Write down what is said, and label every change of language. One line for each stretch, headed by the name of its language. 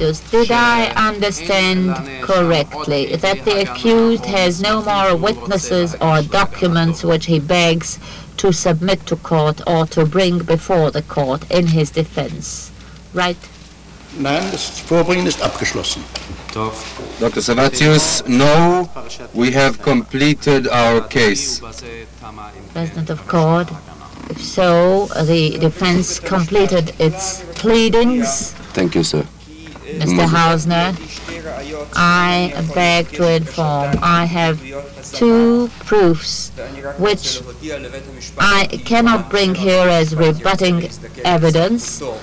English: did I understand correctly that the accused has no more witnesses or documents which he begs to submit to court or to bring before the court in his defense, right?
German: Nein, das Vorbringen ist abgeschlossen.
English: Dr. Servatius, no, we have completed our case. President of Court, if so, the defense completed its pleadings. Thank you, sir. Mr. Hausner, I beg to inform, I have two proofs which I cannot bring here as rebutting evidence.